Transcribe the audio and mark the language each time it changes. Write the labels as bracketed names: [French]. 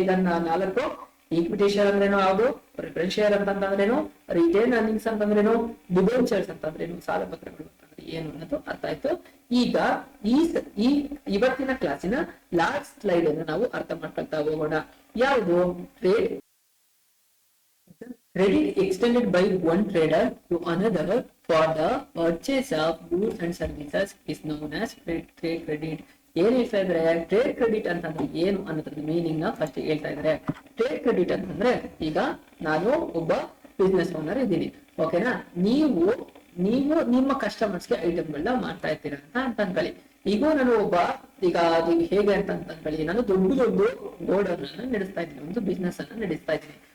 [Kannada] ಇದನ್ನ 4 equity share ಅಂದ್ರೇನು, ಯಾವುದು ಪ್ರಿಫರೆನ್ಸ್ ಶೇರ್ ಅಂತಂದ್ರೇನು, ರಿಟೇನ್ ಅರ್ನಿಂಗ್ಸ್ ಅಂತಂದ್ರೇನು, ಡಿಬೆಂಚರ್ಸ್ ಅಂತಂದ್ರೇನು, ಸಾಲ ಪತ್ರಗಳು ಅಂತಂದ್ರೆ ಏನು ಅನ್ನೋದು ಅರ್ಥ ಆಯ್ತು. ಈಗ ಈ ಇವತ್ತಿನ ಕ್ಲಾಸಿನ ಲಾಸ್ಟ್ ಸ್ಲೈಡ್ ಅನ್ನು ನಾವು ಅರ್ಥ ಮಾಡ್ಕೊಳ್ತಾ ಹೋಗೋಣ. ಯಾವುದು? [English] credit extended by one trader to another for the purchase of goods and services is known as trade credit. [Kannada] ಏನ್ ಹೇಳ್ತಾ ಇದ್ರೆ ಟ್ರೇಡ್ ಕ್ರೆಡಿಟ್ ಅಂತಂದ್ರೆ ಏನು ಅನ್ನೋದ್ರ ಮೀನಿಂಗ್ ನ ಫಸ್ಟ್ ಹೇಳ್ತಾ ಇದ್ದಾರೆ. ಟ್ರೇಡ್ ಕ್ರೆಡಿಟ್ ಅಂತಂದ್ರೆ, ಈಗ ನಾನು ಒಬ್ಬ ಬಿಸ್ನೆಸ್ ಓನರ್ ಇದ್ದೀನಿ, ಓಕೆನಾ? ನೀವು ನಿಮ್ಮ ಕಸ್ಟಮರ್ಸ್ಗೆ ಐಟಮ್ಗಳನ್ನ ಮಾಡ್ತಾ ಇರ್ತೀರಾ ಅಂತ ಅನ್ಕೊಳ್ಳಿ. ಈಗ ನಾನು ಈಗ ಹೇಗೆ ಅಂತ ಅನ್ಕೊಳ್ಳಿ, ನಾನು ದೊಡ್ಡ ಗೋಡನ್ ಅನ್ನ ನಡೆಸ್ತಾ ಇದ್ದೀನಿ, ಒಂದು ಬಿಸ್ನೆಸ್ ಅನ್ನ ನಡೆಸ್ತಾ ಇದ್ದೀನಿ.